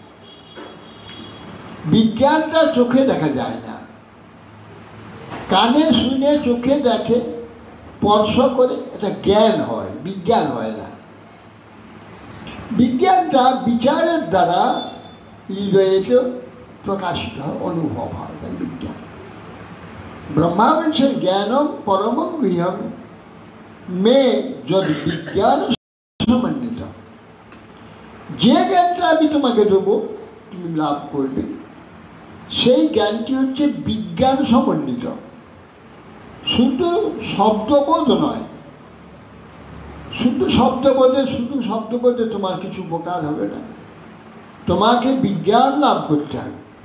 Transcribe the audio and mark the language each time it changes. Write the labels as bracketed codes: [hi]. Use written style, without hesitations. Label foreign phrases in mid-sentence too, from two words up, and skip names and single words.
[bn] বিজ্ঞানটা চোখে দেখা যায় না, কানে শুনে, চোখে দেখে, স্পর্শ করে, এটা জ্ঞান হয়, বিজ্ঞান হয় না। বিজ্ঞানটা বিচারের দ্বারা হৃদয়েতে প্রকাশিত হয়, অনুভব হয়, তাই বিজ্ঞান। ব্রহ্মা বলছেন [sa] জ্ঞানম পরমং গুহ্যম মে যদ বিজ্ঞান সমন্বিত। [bn] যে জ্ঞানটা আমি তোমাকে দেবো, তুমি লাভ করবে, সেই জ্ঞানটি হচ্ছে বিজ্ঞান সমন্বিত। শুধু শব্দবোধ নয়, শুধু শব্দবোধে তোমার কিছু উপকার হবে না, তোমাকে বিজ্ঞান লাভ করতে হবে।